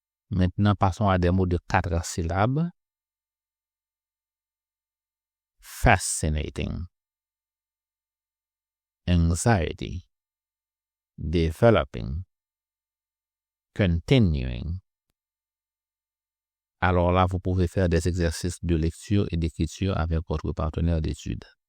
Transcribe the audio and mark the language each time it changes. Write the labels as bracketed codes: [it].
[fr] Maintenant, passons à des mots de 4 syllabes. [en] Fascinating, anxiety, developing, continuing. [fr] Alors là, vous pouvez faire des exercices de lecture et d'écriture avec votre partenaire d'études.